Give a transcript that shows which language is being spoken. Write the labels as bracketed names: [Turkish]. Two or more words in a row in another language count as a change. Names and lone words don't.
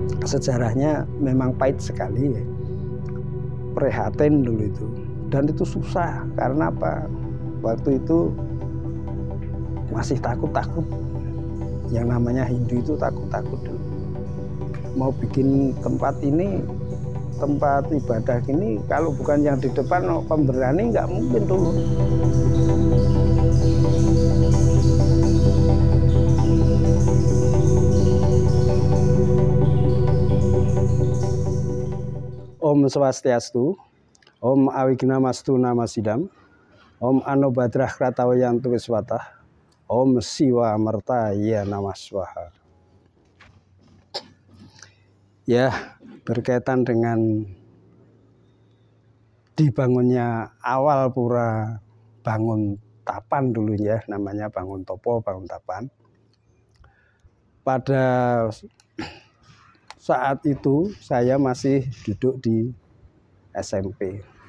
[Indonesian] sejarahnya memang pahit sekali ya. Prihatin dulu itu, dan itu susah karena apa, waktu itu masih takut-takut. Yang namanya Hindu itu takut-takut dulu. Mau bikin tempat ini, tempat ibadah ini, kalau bukan yang di depan pemberani nggak mungkin dulu. [Sanskrit] Om Swastiastu, Om Awignamastu Namasidam, Om Anobadrah Kratawayantu Wiswatah, Om Siwa Mertaya Namaswaha. [Indonesian] Ya, berkaitan dengan dibangunnya awal pura Bangun Tapan dulu ya, namanya Bangun Topo, Bangun Tapan. Pada saat itu saya masih duduk di SMP.